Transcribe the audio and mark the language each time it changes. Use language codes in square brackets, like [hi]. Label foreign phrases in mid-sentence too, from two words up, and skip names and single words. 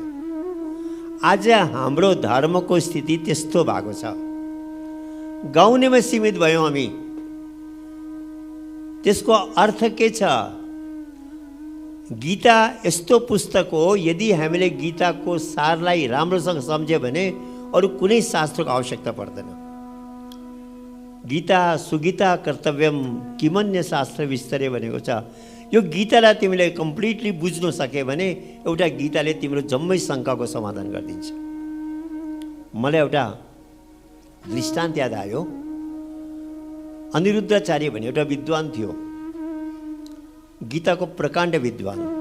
[ne] आज हाम्रो धर्मको स्थिति त्यस्तो भएको छ, गाउनेमा सीमित भयौँ हामी। त्यसको अर्थ के छ? गीता यस्तो पुस्तक हो, यदि हामीले गीताको सारलाई राम्रोसँग सम्झ्यो भने अरू कुनै शास्त्रको आवश्यकता पर्दैन। [sa] गीता सुगीता कर्तव्यम किमन्य शास्त्र विस्तरे [ne] भनेको छ। यो गीतालाई तिमीले कम्प्लिटली बुझ्नु सक्यो भने एउटा गीताले तिम्रो जम्मै शङ्काको समाधान गरिदिन्छ। मलाई एउटा दृष्टान्त याद आयो। अनिरुद्धाचार्य भन्ने एउटा विद्वान थियो, गीताको प्रकाण्ड विद्वान।